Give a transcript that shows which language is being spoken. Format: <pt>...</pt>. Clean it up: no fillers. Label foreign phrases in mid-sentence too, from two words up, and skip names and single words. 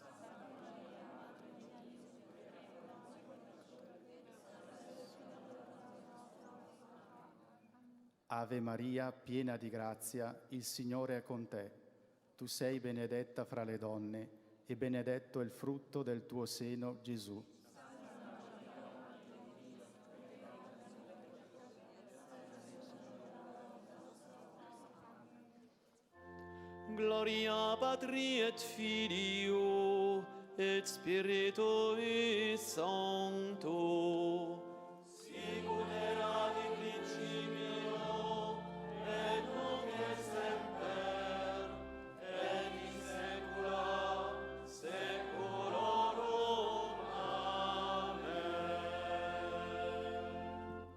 <it>Ave Maria, piena di grazia, il Signore è con te. Tu sei benedetta fra le donne e benedetto il frutto del tuo seno, Gesù.</it> <la>Gloria Patri et Filio et Spiritui Sancto. Sicut erat in principio, et nunc et semper, et in saecula saeculorum. Amen.</la>